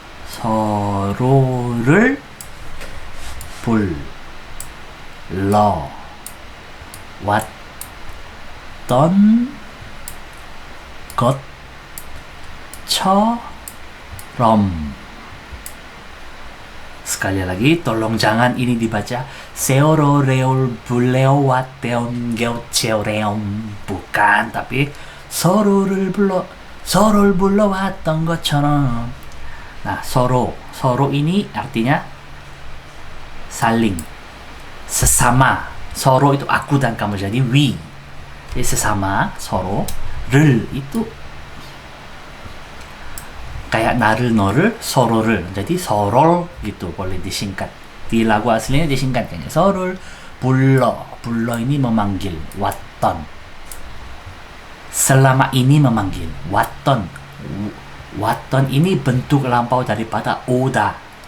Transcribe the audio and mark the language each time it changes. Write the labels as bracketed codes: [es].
[ko] 서로를 불러왔던 것처럼. [id] Sekali lagi, tolong jangan ini dibaca [ko] 세월호를 불러왔던 것처럼, [id] bukan, tapi [ko] 서로를 불러왔던 것처럼. [id] Nah, 서로 ini artinya saling, sesama. 서로 itu aku dan kamu, jadi we. Jadi sesama, 서로. 를 itu kayak 나를, 너를, 서로를. jadi 서로 gitu, boleh disingkat. Di lagu aslinya disingkat kayaknya. [ko] 서로를 불러 [id] ini memanggil. 왔던 selama ini memanggil. 왔던 ini bentuk lampau daripada 오다.